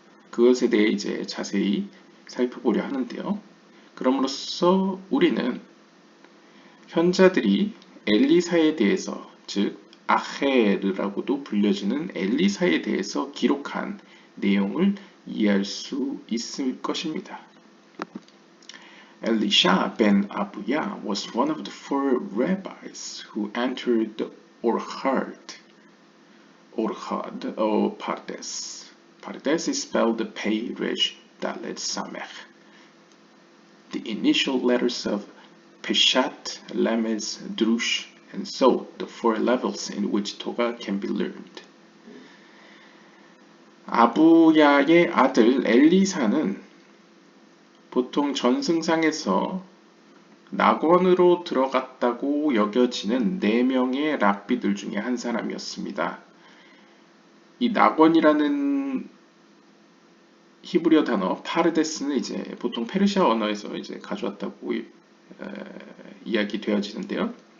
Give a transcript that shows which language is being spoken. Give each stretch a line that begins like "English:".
Korean: 그것에 대해 이제 자세히 살펴보려 하는데요. 그럼으로써 우리는 현자들이 엘리사에 대해서, 즉 아헤르라고도 불려지는 엘리사에 대해서 기록한 내용을 이해할 수 있을 것입니다.
English: Elisha ben Abuya was one of the 4 rabbis who entered the Orchard or Pardes. Pardes is spelled Pei Resh Dalet Samech. The initial letters of Peshat, Lemez, Drush, and Sod, the 4 levels in which Torah can be learned.
Korean: 아부야의 아들 엘리사는 보통 전승상에서 낙원으로 들어갔다고 여겨지는 4명의 랍비들 중에 한 사람이었습니다. 이 낙원이라는 히브리어 단어 파르데스는 이제 보통 페르시아 언어에서 이제 가져왔다고 이야기되어지는데요.